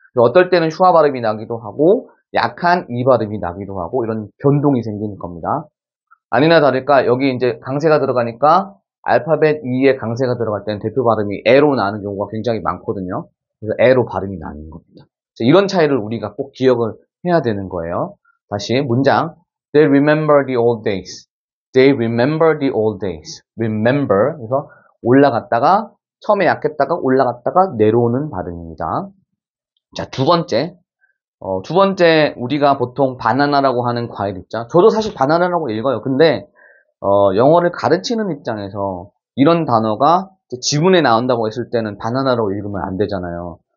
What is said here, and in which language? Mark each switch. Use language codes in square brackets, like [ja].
[ko] 어떨 때는 슈아 발음이 나기도 하고 약한 이 발음이 나기도 하고 이런 변동이 생기는 겁니다. 아니나 다를까 여기 이제 강세가 들어가니까 알파벳 E에 강세가 들어갈 때는 대표 발음이 에로 나는 경우가 굉장히 많거든요. 그래서 에로 발음이 나는 겁니다. 이런 차이를 우리가 꼭 기억을 해야 되는 거예요. 다시 문장. [en] They remember the old days. They remember the old days. Remember. [ko] 그래서 올라갔다가 처음에 약했다가 올라갔다가 내려오는 발음입니다. 자, 두 번째. 두 번째 우리가 보통 바나나라고 하는 과일 있죠. 저도 사실 바나나라고 읽어요. 근데 영어를 가르치는 입장에서 이런 단어가 지문에 나온다고 했을 때는 바나나라고 읽으면 안 되잖아요.